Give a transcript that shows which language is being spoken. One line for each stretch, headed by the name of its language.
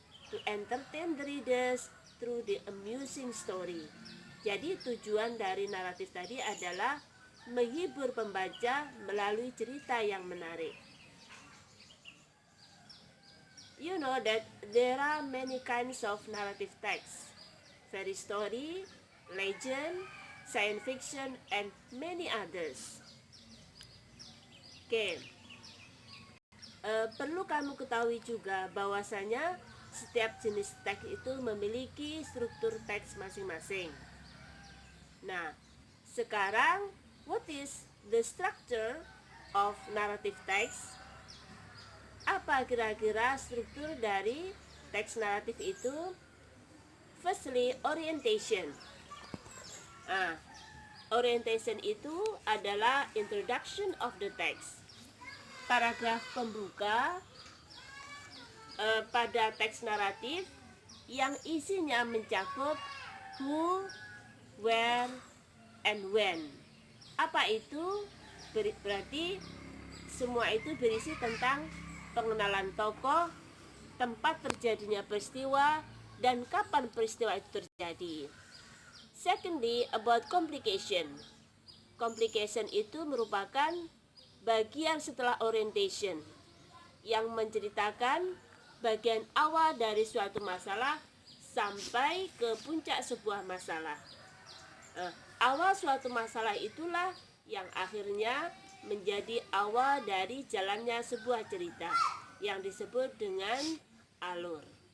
English: To entertain the readers through the amusing story.
Indonesian: Jadi tujuan dari naratif tadi adalah menghibur pembaca melalui cerita yang menarik.
English: You know that there are many kinds of narrative text. Fairy story, legend, science fiction, and many others.
Indonesian: Perlu kamu ketahui juga bahwasanya setiap jenis teks itu memiliki struktur teks masing-masing. Nah, sekarang
English: what is the structure of narrative text?
Indonesian: Apa kira-kira struktur dari teks naratif itu?
English: Firstly, orientation. Orientation
Indonesian: itu adalah
English: introduction of the text.
Indonesian: Paragraf pembuka pada teks naratif yang isinya mencakup
English: who, where, and when.
Indonesian: Apa itu? Berarti semua itu berisi tentang pengenalan tokoh, tempat terjadinya peristiwa, dan kapan peristiwa itu terjadi.
English: Secondly, about complication.
Indonesian: Complication itu merupakan bagian setelah orientation yang menceritakan bagian awal dari suatu masalah sampai ke puncak sebuah masalah. Awal suatu masalah itulah yang akhirnya menjadi awal dari jalannya sebuah cerita yang disebut dengan alur.